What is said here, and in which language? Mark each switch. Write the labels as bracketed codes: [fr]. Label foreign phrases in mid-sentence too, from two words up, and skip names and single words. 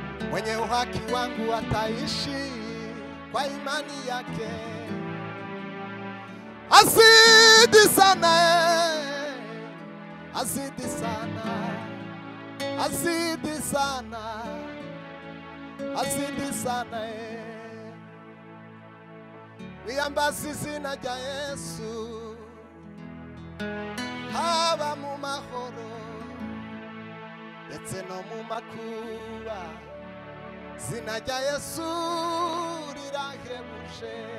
[sw] Mwenye uhaki wangu ataishi kwa imani yake. Azidi sana, eh. Azidi sana. Azidi sana. Azidi sana, eh. [rw] Wiyambaze izina rya Yesu. Haba mu mahoro ndetse no mu makuba. Izina rya Yesu rirahebuje.